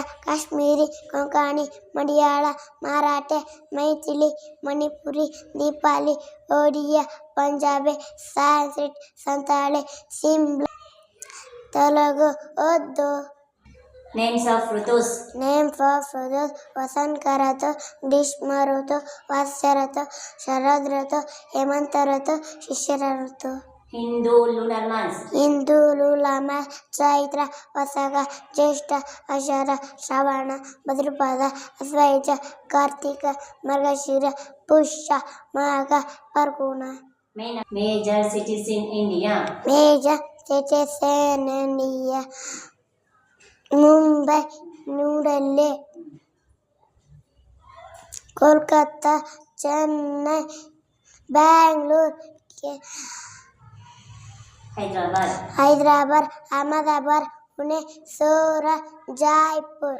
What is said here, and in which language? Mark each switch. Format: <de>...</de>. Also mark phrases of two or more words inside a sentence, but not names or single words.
<en>Kashmiri, Konkani, Malayalam, Marathi, Maithili, Manipuri, Nepali, Odia, Punjabi, Sanskrit, Santali, Simla, Telugu, Urdu. Names of Rutus. Name for Rutus: Vasant Rutu, Grishma Rutu, Varsha Rutu, Sharad Rutu, Hemant Rutu, Shishira Rutu. Hindu lunar months. Hindu lunar months: Chaitra, Vasaga, Jyeshta, Ashara, Shravana, Bhadrapada, Asvaja, Kartika, Margashira, Pusha, Magha, Parguna. Major cities in India. Major cities in India: Mumbai, New Delhi, Kolkata, Chennai, Bangalore, Hyderabad, Ahmedabad, Pune, Surat, Jaipur.</en>